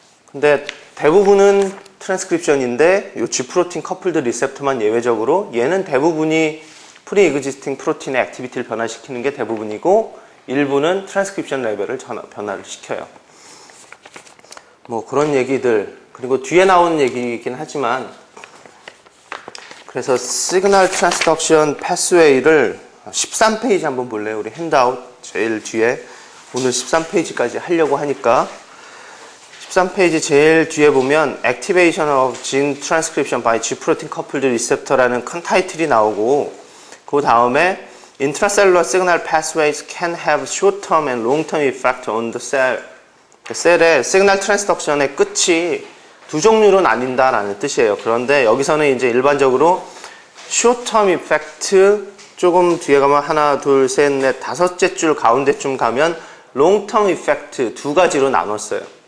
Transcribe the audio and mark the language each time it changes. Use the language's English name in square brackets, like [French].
[Korean] 근데 대부분은 트랜스크립션인데 이 G 프로틴 커플드 리셉터만 예외적으로, 얘는 대부분이 프리 이그지스팅 프로틴의 액티비티를 변화시키는 게 대부분이고, 일부는 트랜스크립션 레벨을 변화를 시켜요. 뭐 그런 얘기들, 그리고 뒤에 나오는 얘기이긴 하지만, 그래서 시그널 트랜스덕션 패스웨이를 13페이지 한번 볼래요? 우리 핸드아웃 제일 뒤에, 오늘 13페이지까지 하려고 하니까 13페이지 제일 뒤에 보면 [English] Activation of Gene Transcription by G Protein Coupled Receptor [Korean] 라는 큰 타이틀이 나오고, 그 다음에 [English] Intracellular signal pathways can have short-term and long-term effect on the cell. [Korean] 셀의 시그널 트랜스덕션의 끝이 두 종류로 나뉜다라는 뜻이에요. 그런데 여기서는 이제 일반적으로 short-term effect, 조금 뒤에 가면 하나, 둘, 셋, 넷, 다섯째 줄 가운데쯤 가면 long-term effect 두 가지로 나눴어요.